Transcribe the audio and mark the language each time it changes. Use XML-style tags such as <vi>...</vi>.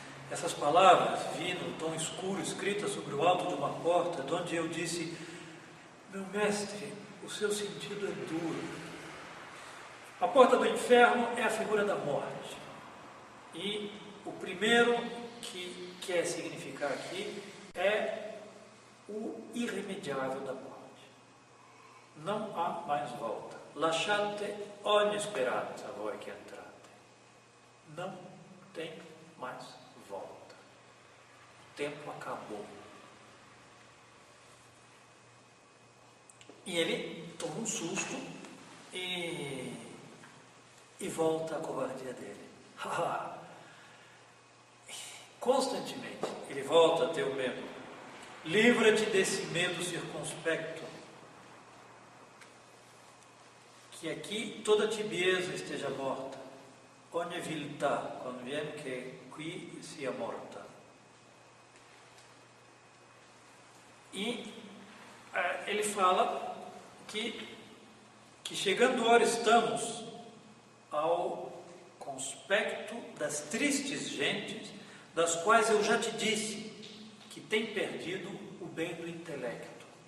<pt>Essas palavras, vi no tom escuro, escritas sobre o alto de uma porta, de onde eu disse: meu mestre, o seu sentido é duro. A porta do inferno é a figura da morte. E o primeiro que quer significar aqui é o irremediável da morte. Não há mais volta.</pt> <it>Lasciate ogni speranza voi che entrate.</it> <pt>Não tem mais volta. O tempo acabou. E ele toma um susto e volta à covardia dele. Constantemente ele volta a ter o medo. Livra-te desse medo circunspecto. Que aqui toda tibieza esteja morta.</pt> <it>Ogni viltà conviene che qui sia morta.</it> <pt>E ele fala que chegando a hora estamos ao conspecto das tristes gentes, das quais eu já te disse que tem perdido o bem do intelecto.</pt>